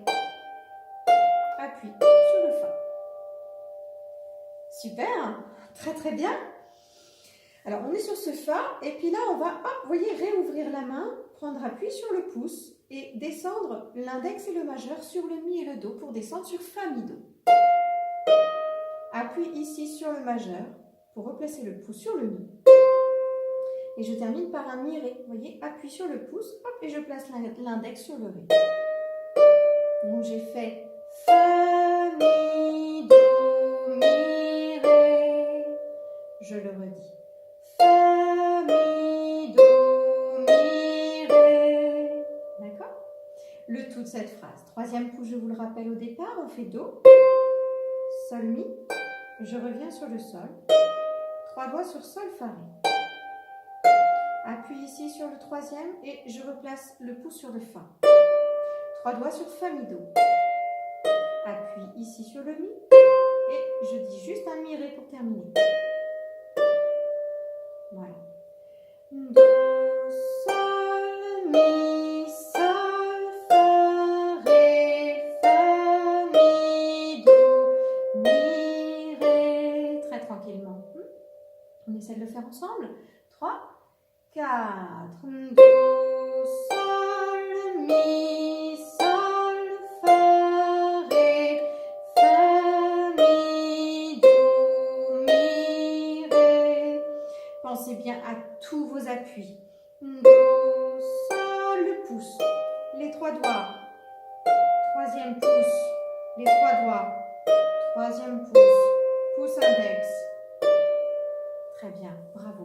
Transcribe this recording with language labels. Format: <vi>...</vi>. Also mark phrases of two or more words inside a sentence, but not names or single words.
<fr>Appuie sur le fa. Super, très très bien. Alors, on est sur ce fa, et puis là, on va, hop, vous voyez, réouvrir la main, prendre appui sur le pouce et descendre l'index et le majeur sur le mi et le do pour descendre sur fa, mi, do. Appuie ici sur le majeur pour replacer le pouce sur le mi. Et je termine par un mi, ré. Vous voyez, appuie sur le pouce, hop, et je place l'index sur le ré. Donc, j'ai fait fa, mi, do, mi, ré. Je le redis. Fa, mi, do, mi, ré. D'accord? Le tout de cette phrase. 3e pouce, je vous le rappelle au départ, on fait do, sol, mi. Je reviens sur le sol. 3 doigts sur sol, fa, ré. Appuie ici sur le 3e et je replace le pouce sur le fa. 3 doigts sur fa, mi, do. Appuie ici sur le mi. Et je dis juste un mi ré pour terminer. Voilà. Do, sol, mi, sol, fa, ré, fa, mi, do, mi, ré. Très tranquillement. On essaie de le faire ensemble. 3, 4. Do, sol, mi, sol, fa, ré, fa, mi, do, mi, ré. Pensez bien à tous vos appuis. Do, sol, le pouce, les 3 doigts, 3e pouce, les 3 doigts, 3e pouce, pouce index. Très bien, bravo.</fr>